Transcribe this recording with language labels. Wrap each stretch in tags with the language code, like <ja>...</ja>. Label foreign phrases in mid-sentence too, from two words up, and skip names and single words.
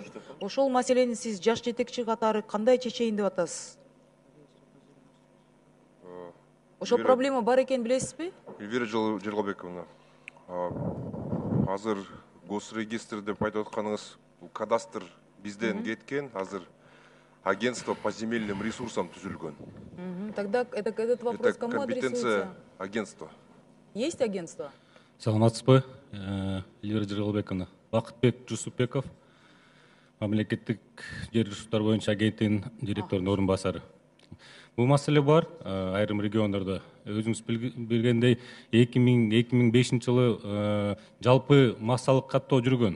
<ky>Ошол маселени сиз жаш жетекчи катары кандай чечейин деп атасыз? Ошол проблема бар экенин билесизби? Эльвира Жерлобековна, азыр госрегистр деп айтып атканыңыз, бул кадастр бизден кеткен, азыр</ky> <ru>агентство по земельным ресурсам</ru> <ky>түзүлгөн.</ky> <ru>Тогда этот вопрос Это кому компетенция адресуется? агентства. Есть агентство?</ru> <ky>Саламатсызбы, Эльвира Жерлобековна. Бакытбек Жусупбеков, мамлекеттик жер ресурстары боюнча агенттигинин директорунун орун басары. Бул маселе бар, айрым региондордо. Өзүңүз билгендей, 2005 жылы жалпы массалык каттоо жүргөн.</ky>